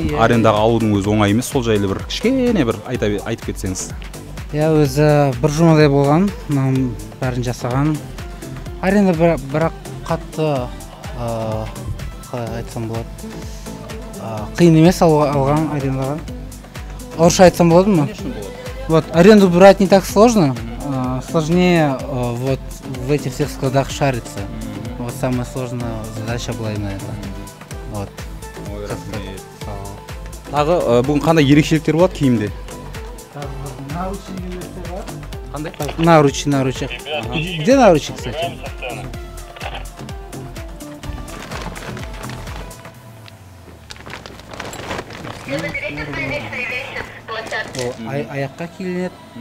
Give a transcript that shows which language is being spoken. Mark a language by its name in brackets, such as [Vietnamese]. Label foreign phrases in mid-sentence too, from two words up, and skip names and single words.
[Kazakh] Арендаға алудың өзі оңай емес. Сол жайлы бір кішкене бір айтып кетсеңіз. Өзі бір жұмадай болған, бәрін жасаған. Аренда бірақ қатты айтсам болады. Қиын емес алған арендаға. Орысша айтсам болады ма? [Russian] Вот, аренду брать не так сложно. Сложнее вот в этих всех складах шариться. Вот самая сложная задача была именно это. Вот. [Kazakh] Тағы бүгін қандай ерекшеліктер болады киімде? Қандай? Наручи. [Russian] Где наручи, кстати? [Kazakh] Аяққа киіледі.